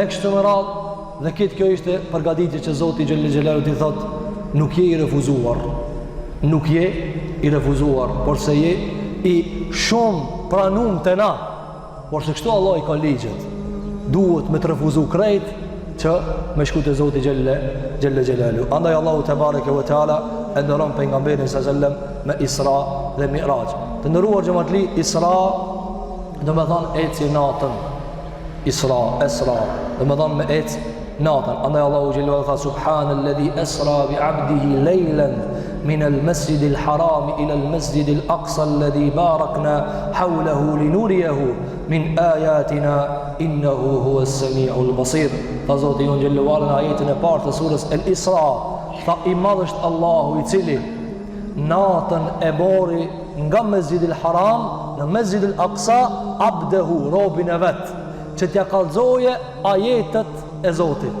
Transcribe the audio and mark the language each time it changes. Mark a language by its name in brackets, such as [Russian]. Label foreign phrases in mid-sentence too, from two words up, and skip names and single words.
[Albanian] kështu me radhë, dhe këtë kjo ishte përgatitje që Zoti [Arabic] جل جلاله [Albanian] t'i thot, nuk je i refuzuar, nuk je i refuzuar, por se je i shumë pranum të na, por se kështu Allah i ka ligjet, duhet me të refuzu krejt që me shku të Zoti xhelle xhelalu. Andaj Allahu [Arabic] تبارك وتعالى [Albanian] e ndëron pejgamberin [Arabic] صلى الله عليه وسلم [Albanian] me Isra dhe Mi'raj. Të ndëruar xhamatli, Isra do me thonë eci natën, Isra, do me thonë me eci natën. Andaj Allahu xhelalu ala tha, [Arabic] سبحان الذي أسرى بعبده ليلا من المسجد الحرام إلى المسجد الأقصى الذي باركنا حوله لنريه من آياتنا إنه هو السميع البصير. [Albanian] Tha Zoti jon [Arabic] جل وعلا [Albanian] në ajetin e parë të surës Al-Isra, tha i madh është Allahu i cili natën e bori nga Mesjidi al-Haram në Mesjidi al-Aqsa abdehu, robin e vet, që t'ja kallëzoje ajetet e Zotit.